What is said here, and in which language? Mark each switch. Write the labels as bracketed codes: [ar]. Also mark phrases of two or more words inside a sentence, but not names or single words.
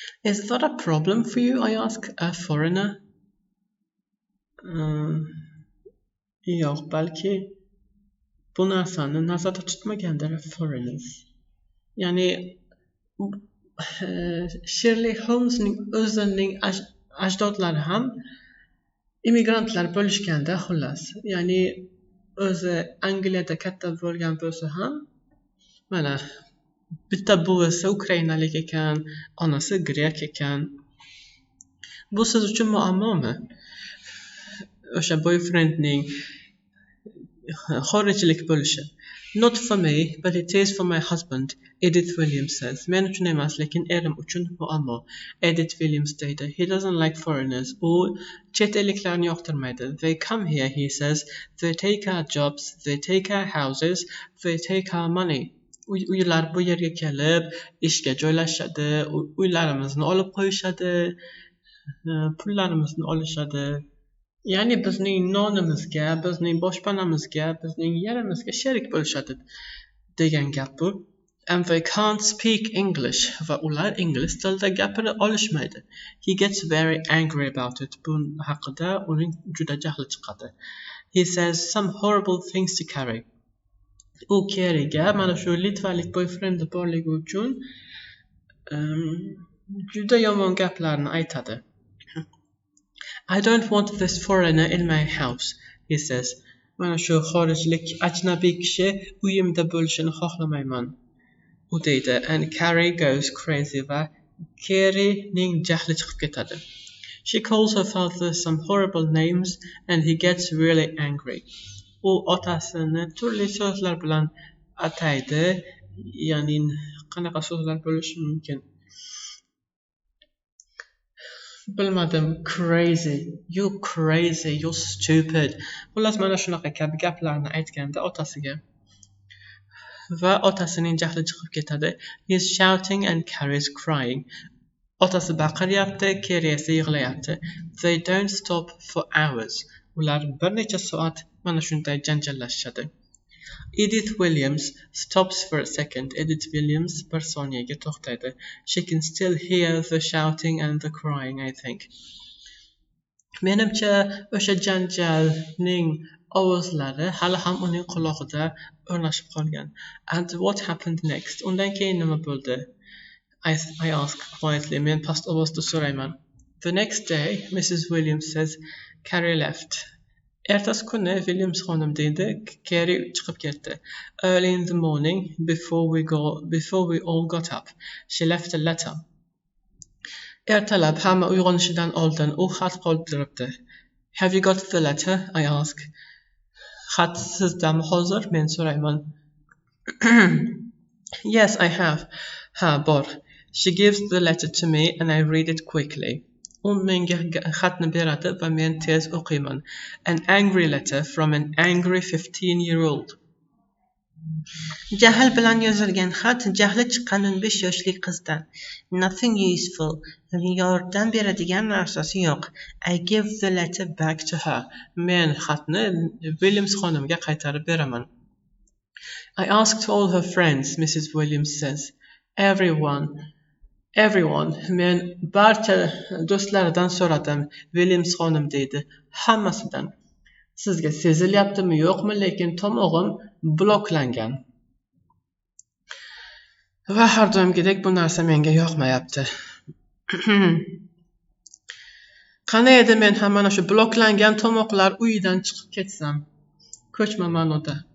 [en] Is that a problem for you? I ask a foreigner. [uz] Yo'q, balki bu narsani nazarda tutmagandir foreigners. Ya'ni Sherlock Holmesning o'zining ajdodlari ham immigrantlar bo'lishganda xullas. Ya'ni o'zi Angliyada katta bo'lgan bo'lsa ham mana bitta buvisi ukrainalik ekan, onasi grek ekan. Bu siz uchun muammomi? O'sha boyfriendning xorijlik bo'lishi. [en] Not for me, but it is for my husband, Edith Williams says. [uz] Men uchun emas, lekin erim uchun muammo. Edith Williams deydi. [en] He doesn't like foreigners. [uz] U chet elliklarni yoqtirmaydi. [en] They come here, he says. They take our jobs, they take our houses, they take our money. [uz] Uylar bu yerga kelib, ishga joylashadi, uylarimizni olib qo'yishadi, pullarimizni olishadi. Ya'ni bizning nonimizga, bizning boshpanamizga, bizning yerimizga sherik bo'lishadi degan gap bu. [en] And they can't speak English. [uz] Va ular ingliz tilida gapira olishmaydi. [en] He gets very angry about it. [uz] Bu haqida uning juda jahli chiqadi. [en] He says some horrible things to Carrie. [uz] U Carrie'ga mana shu litvalik boyfriendi borligi uchun juda yomon gaplarni aytadi. [en] I don't want this foreigner in my house, he says. [uz] Mana shu xorijlik ajnabiy kishi uyimda bo'lishini xohlamayman. U deydi. [en] And Carrie goes crazy [uz] va Carrie'ning jahli chiqib ketadi. [en] She calls her father some horrible names and he gets really angry. [uz] U otasini turli so'zlar bilan ataydi. Ya'ni qanaqa so'zlar bo'lishi mumkin? Bilmadim, [en] crazy, you stupid. [uz] Xullas mana shunaqa kabi gaplarni aytganda otasiga va otasining jahli chiqib ketadi. [en] He is shouting and Carrie's crying. [uz] Otasi baqiryapti, Carrie esa yig'layapti. [en] They don't stop for hours. [uz] Ular bir necha soat mana shunday janjallashishadi. [en] Edith Williams stops for a second. [uz] Edith Williams bir soniyaga to'xtaydi. [en] She can still hear the shouting and the crying, I think. [uz] Menimcha o'sha janjalning ovozlari hali ham uning quloqida o'rnashib qolgan. [en] And what happened next? [uz] Undan keyin nima bo'ldi? [en] I ask quietly. [uz] Men past ovozda so'rayman. [en] The next day, Mrs. Williams says, Carrie left. [uz] Ertasi kuni Williams xonim deydi, Carrie chiqib ketdi. [en] Early in the morning, before we all got up, she left a letter. [uz] Ertalab hamma uyg'onishidan oldin u xat qoldiribdi. [en] Have you got the letter? I ask. [uz] Xat sizdami hozir? Men so'rayman. [en] Yes, I have. [uz] Ha, bor. [en] She gives the letter to me and I read it quickly. [uz] U menga xatni beradi va men tez o'qiyman. [en] An angry letter from an angry 15-year-old. [uz] Jahl bilan yozilgan xat jahli chiqqan 15 yoshli qizdan. [en] Nothing useful. [uz] Yordam beradigan narsasi yo'q. [en] I give the letter back to her. [uz] Men xatni Williams xonimga qaytarib beraman. [en] I asked all her friends, Mrs. Williams says. Everyone, [uz] men barcha do'stlaridan so'radim, Williams xonim deydi. Hammasidan. Sizga sezilyaptimi yo'qmi, lekin tomog'im bloklangan. Va har doimgidek bu narsa menga yoqmayapti. Qanday edi men ham mana shu bloklangan tomoqlar uyidan chiqib ketsam, ko'chma ma'noda.